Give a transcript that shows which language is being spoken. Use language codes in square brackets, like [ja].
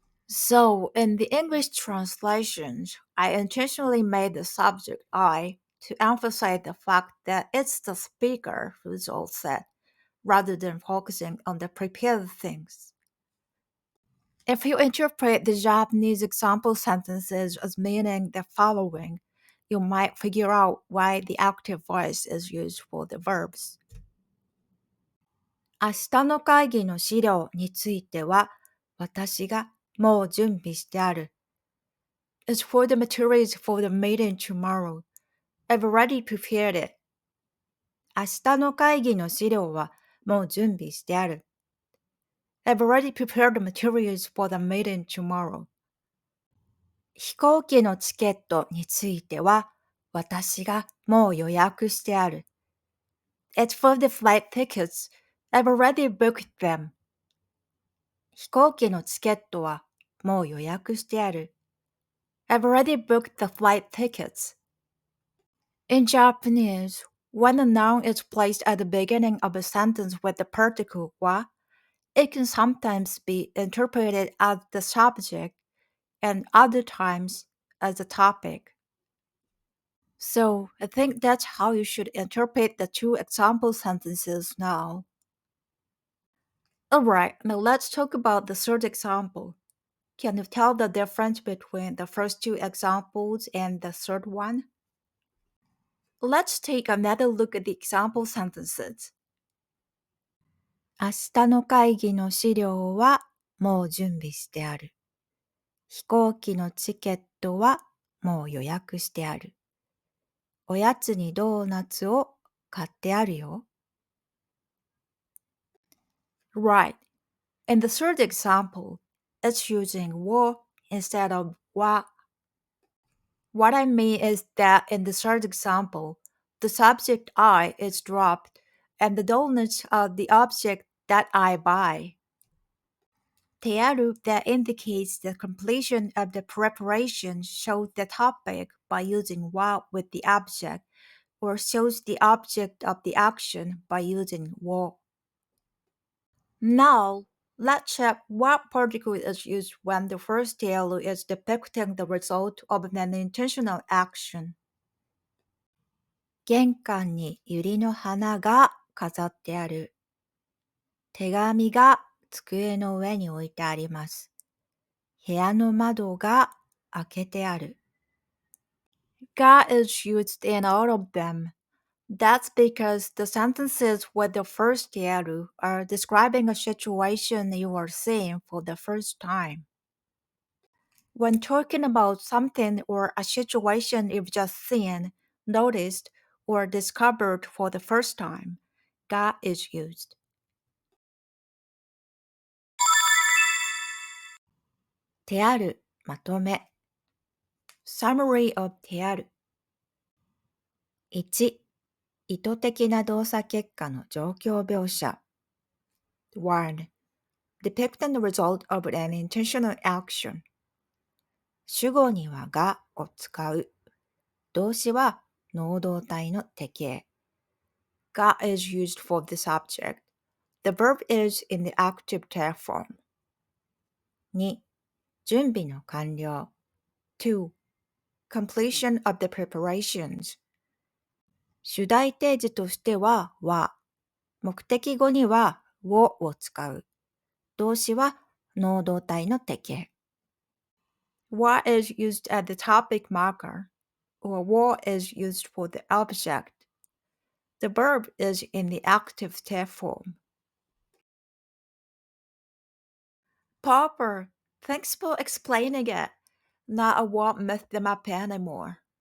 [en] So, in the English translations, I intentionally made the subject I to emphasize the fact that it's the speaker who's all set, rather than focusing on the prepared things. If you interpret the Japanese example sentences as meaning the following, you might figure out why the active voice is used for the verbs. [ja] 明日の会議の資料については、私がもう準備してある。 [en] As for the materials for the meeting tomorrow, I've already prepared it. [ja] 明日の会議の資料はもう準備してある。 [en] I've already prepared the materials for the meeting tomorrow. [ja] 飛行機のチケットについては、私がもう予約してある。 [en] As for the flight tickets, I've already booked them. [ja] 飛行機のチケットはもう予約してある。 [en] I've already booked the flight tickets. In Japanese, when a noun is placed at the beginning of a sentence with the particle wa, it can sometimes be interpreted as the subject and other times as the topic. So I think that's how you should interpret the two example sentences now. Alright, now let's talk about the third example. Can you tell the difference between the first two examples and the third one? Let's take another look at the example sentences. [ja] 明日の会議の資料はもう準備してある。飛行機のチケットはもう予約してある。おやつにドーナツを買ってあるよ。 [en] Right. In the third example, it's using を instead of は。 What I mean is that in the third example, the subject I is dropped and the donuts are the object that I buy. てある that indicates the completion of the preparation shows the topic by using は with the object or shows the object of the action by using を. Now, let's check what particle is used when the first dialogue is depicting the result of an intentional action. [ja] 玄関に百合の花が飾ってある。手紙が机の上に置いてあります。部屋の窓が開けてある。 [en] が is used in all of them. That's because the sentences with the first dialogue are describing a situation you are seeing for the first time. When talking about something or a situation you've just seen, noticed, or discovered for the first time, が is used. [ja] てある、まとめ。 [en] Summary of てある。 [ja] 1、意図的な動作結果の状況描写。 [en] 1. Depicting the result of an intentional action. [ja] 主語にはがを使う。動詞は能動体の定型。 [en] が is used for the subject. The verb is in the active tail form. [ja] 2. 準備の完了。2. [en] Completion of the preparations. [ja] 主題提示としてはは、目的語にはを使う。動詞は能動体の定型。 [en] は is used as the topic marker, or は is used for the object. The verb is in the active tail form. Popper, thanks for explaining it. Now I won't mess them up anymore.